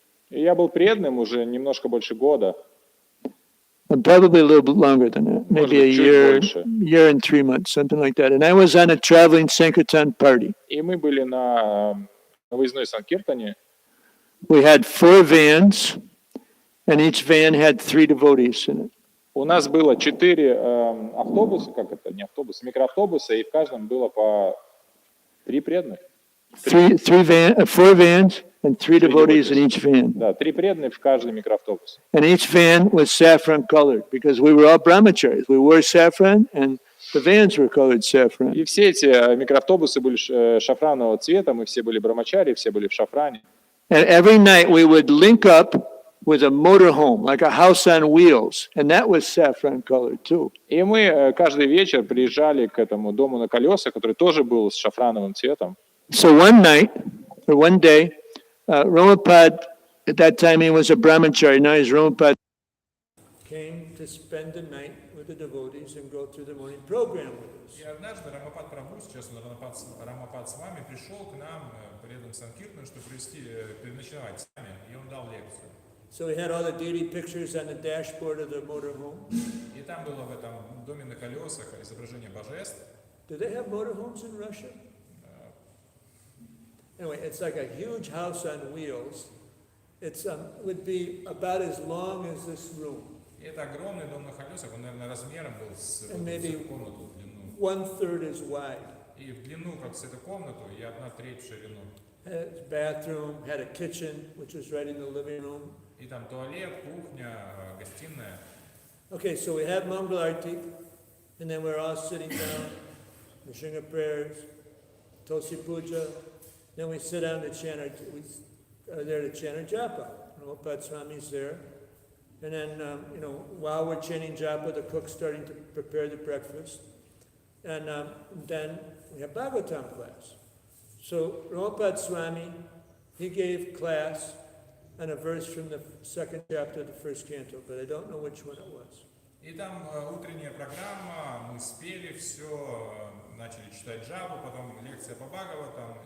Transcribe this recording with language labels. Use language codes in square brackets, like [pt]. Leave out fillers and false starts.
[ru] И я был преданным уже немножко больше года. [en] Probably a little bit longer than that, maybe a year and 3 months, something like that. And I was on a traveling Sankirtan party. [ru] И мы были на выездной Санкиртане. [en] We had 4 vans, and each van had 3 devotees in it. [ru] У нас было 4 автобуса, не автобуса, микроавтобуса, и в каждом было по 3 преданных. [en] 4 vans and 3 devotees in each van. [ru] Да, 3 преданных в каждый микроавтобус. [en] And each van was saffron colored because we were all brahmacharis. We wore saffron and the vans were colored saffron. [ru] И все эти микроавтобусы были шафранового цвета, мы все были брамачари, все были в шафране. [en] And every night we would link up with a motorhome, like a house on wheels, and that was saffron colored too. [ru] И мы каждый вечер приезжали к этому дому на колесах, который тоже был с шафрановым цветом. [en] So one day, Ramapad, at that time he was a brahmachari, now he's Ramapad, came to spend the night with the devotees and go through the morning program with us. [ru] И однажды Рамапад Прабху, сейчас он Рамапад с вами, пришел к нам преданным Санкиртану, чтобы переночевать с нами, и он дал лекцию. [en] So we had all the daily pictures on the dashboard of the motorhome. [ru] И там было в этом доме на колесах изображение божеств. [en] Do they have motorhomes in Russia? Anyway, it's like a huge house on wheels. It would be about as long as this room. [ru] И это огромный дом на колесах, он, наверное, размером был с комнату в длину. [en] 1/3 is wide. [ru] И в длину, как с эту комнату, и 1/3 в ширину. [en] Had a bathroom, had a kitchen, which was right in the living room. [ru] И там туалет, кухня, гостиная. [en] Okay, so we had Mangal Arti, and then we're all sitting down, Nishinga prayers, Tosi Puja. Then we sit down to chant we are there to chant our japa. Prabhupada Swami's there. And then, while we're chanting japa, the cook's starting to prepare the breakfast. And then we have Bhagavatam class. So Prabhupada Swami, he gave class on a verse from the 2nd chapter of the 1st canto, but I don't know which one it was. [ru] И там утренняя программа, мы спели все, начали читать джапу, потом лекция по Бхагаватам.